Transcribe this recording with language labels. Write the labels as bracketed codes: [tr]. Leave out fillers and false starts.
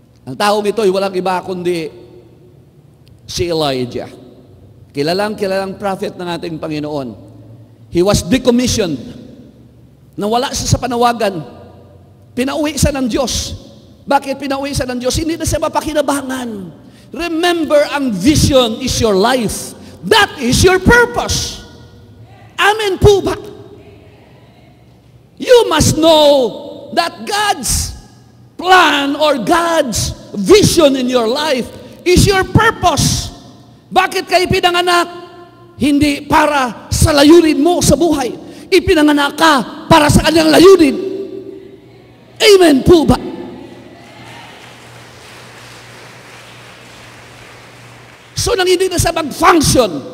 [tl] Ang taong ito ay walang iba kundi si Elijah. Kilalang prophet ng ating Panginoon. [en] He was decommissioned. [tl] Nawala siya sa panawagan. Pinauwi siya ng Diyos. Bakit pinauwi siya ng Diyos? Hindi na siya mapakinabangan. [en] Remember, ang vision is your life. That is your purpose. [tl] Amen po ba? [en] You must know that God's plan or God's vision in your life is your purpose. [tl] Bakit kayo pinanganak? Hindi para sa layunin mo sa buhay. Ipinanganak ka para sa kanyang layunin. Amen po ba? nang hindi na siya mag-function.